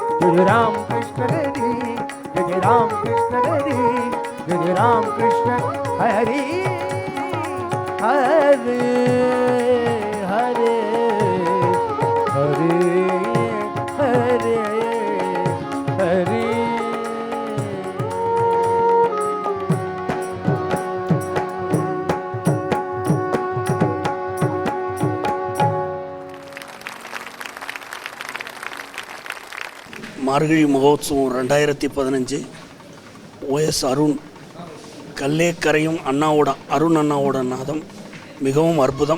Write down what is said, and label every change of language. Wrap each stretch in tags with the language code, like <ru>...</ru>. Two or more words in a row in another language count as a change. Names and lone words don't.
<mr>जय राम कृष्ण हरि, जय राम कृष्ण हरि, जय राम कृष्ण हरि हरे हरे हरे हरे हरे।</mr> <ta>மார்கழி மகோத்சவம் 2015 OS அருண் கல்லே கரையும் அண்ணாவோட அருண் அண்ணாவோட நாதம் மிகவும் அற்புதம்.</ta>